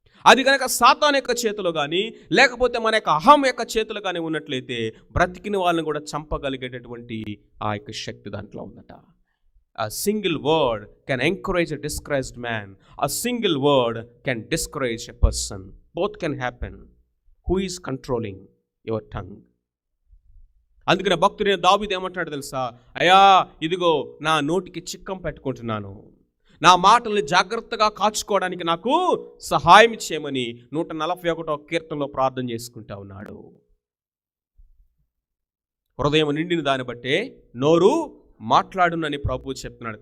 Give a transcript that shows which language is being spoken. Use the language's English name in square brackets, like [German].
[Telugu] అది కనుక సాతాను యొక్క చేతిలో కానీ, లేకపోతే మన యొక్క అహం యొక్క చేతిలో కానీ ఉన్నట్లయితే బ్రతికిన వాళ్ళని కూడా చంపగలిగేటటువంటి ఆ యొక్క శక్తి దాంట్లో ఉందట. [English] A single word can encourage a discouraged man. A single word can discourage a person. Both can happen. Who is controlling your tongue? [Telugu] అందుకనే భక్తుడైన దావీదు ఏమంటాడు తెలుసా? అయ్యా ఇదిగో నా నోటికి చిక్కం పెట్టుకుంటున్నాను, నా మాటల్ని జాగ్రత్తగా కాచుకోవడానికి నాకు సహాయం చేయమని 141వ కీర్తనలో ప్రార్థన చేసుకుంటా ఉన్నాడు. హృదయం నిండిన దాన్ని బట్టే నోరు మాట్లాడునని ప్రభు చెప్తున్నాడు.